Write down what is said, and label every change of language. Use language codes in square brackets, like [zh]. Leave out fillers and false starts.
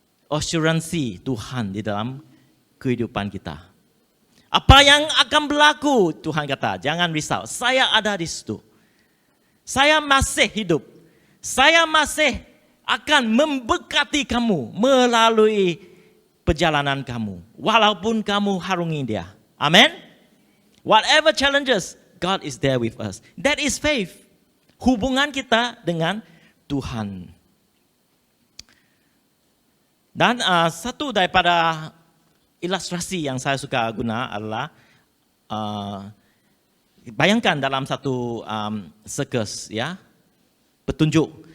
[ms] Assuransi Tuhan di dalam kehidupan kita. Apa yang akan berlaku, Tuhan kata, jangan risau. Saya ada di situ. Saya masih hidup. Saya masih akan memberkati kamu melalui perjalanan kamu. Walaupun kamu harungi dia. [en] Amin. Whatever challenges, God is there with us. That is faith. [ms] hubungan kita dengan Tuhan. Dan satu daripada ilustrasi yang saya suka guna adalah bayangkan dalam satu sirkus, ya, petunjuk.